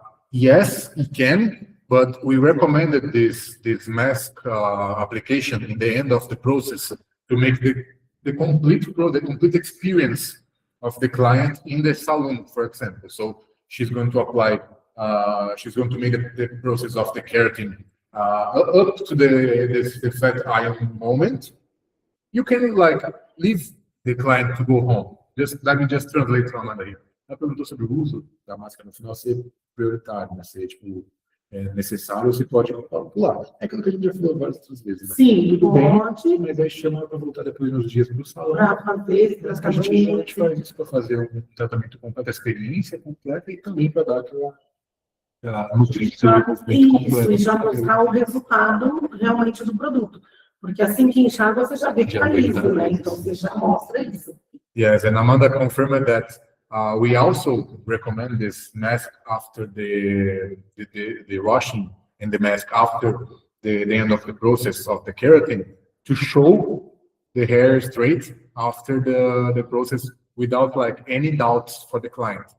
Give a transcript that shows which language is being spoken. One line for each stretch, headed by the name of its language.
English: Yes, it can, but we recommended this mask application in the end of the process to make the complete experience of the client in the salon, for example. So she's going to apply. She's going to make the process of the keratin up to the flat iron moment. You can like leave the client to go home. Let me just translate from Amanda here.
Portuguese: Ela perguntou sobre o uso da máscara no final ser prioritário, né? Ser tipo necessário, você pode pular. É aquilo que a gente já falou várias outras vezes. Né? Sim, tudo pode. Bem, mas aí chama para voltar depois nos dias para o salão. Para fazer, a gente faz isso para fazer um tratamento completo, a experiência completa e também para dar aquela nutrição e movimento completo. Isso, e já mostrar o resultado realmente do produto. Porque assim que enxerga, você já vê que está liso, né? Então você já mostra isso.
English: Yes, and Amanda confirmed that we also recommend this mask after the washing and the mask after the end of the process of the keratin to show the hair straight after the process without like any doubts for the client.